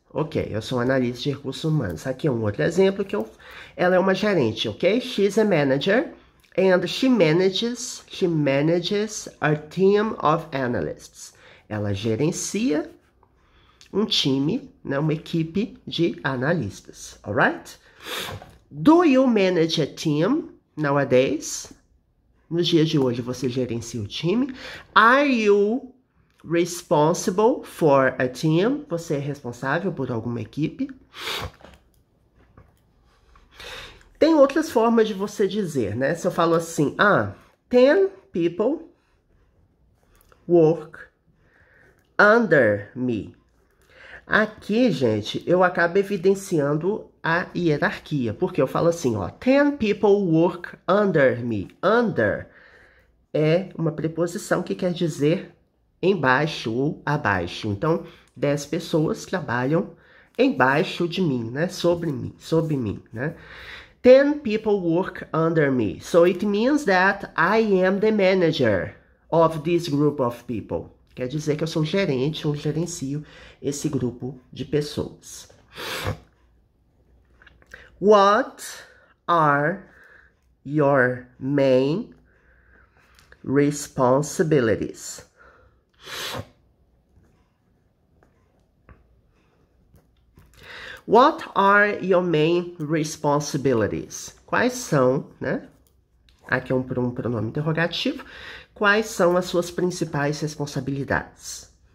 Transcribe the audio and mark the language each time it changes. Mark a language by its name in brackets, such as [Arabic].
[Portuguese] Ok, eu sou um analista de recursos humanos. Aqui é um outro exemplo que ela é uma gerente, ok? [English] She's a manager and she manages a team of analysts. [Portuguese] Ela gerencia um time, né, uma equipe de analistas, alright? [English] Do you manage a team nowadays? [Portuguese] Nos dias de hoje, você gerencia o time. [English] Are you responsible for a team? [Portuguese] Você é responsável por alguma equipe? Tem outras formas de você dizer, né? Se eu falo assim, [English] 10 people work under me. [Portuguese] Aqui, gente, eu acabo evidenciando a hierarquia, porque eu falo assim, ó, [English] 10 people work under me. [Portuguese] Under é uma preposição que quer dizer embaixo ou abaixo. Então, 10 pessoas trabalham embaixo de mim, né? Sobre mim, né? [English] 10 people work under me. So it means that I am the manager of this group of people. [Portuguese] Quer dizer que eu sou gerente ou gerencio esse grupo de pessoas. [English] What are your main responsibilities? What are your main responsibilities? [Portuguese] Quais são, né? Aqui é um pronome interrogativo. Quais são as suas principais responsabilidades?